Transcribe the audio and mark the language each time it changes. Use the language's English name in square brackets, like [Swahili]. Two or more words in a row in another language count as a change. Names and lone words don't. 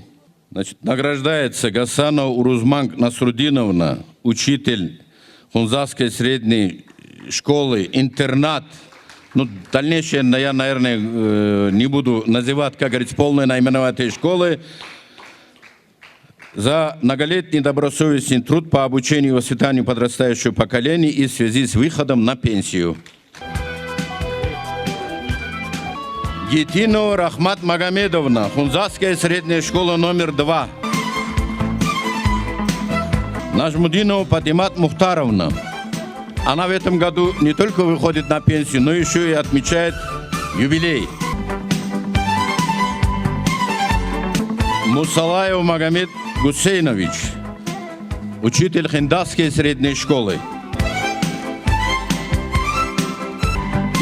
[Russian] Значит, награждается Гасанова Урузман Насрудиновна, учитель Хунзасской средней школы, интернат. Ну, дальнейшее я, наверное, не буду называть, как говорится, полное наименование этой школы. За многолетний добросовестный труд по обучению и воспитанию подрастающего поколения и в связи с выходом на пенсию. Гетинова Рахмат Магомедовна, Хунзасская средняя школа номер 2. Нажмудинова Патимат Мухтаровна. Она в этом году не только выходит на пенсию, но еще и отмечает юбилей. Мусалаев Магомед Гусейнович, учитель Хиндасской средней школы.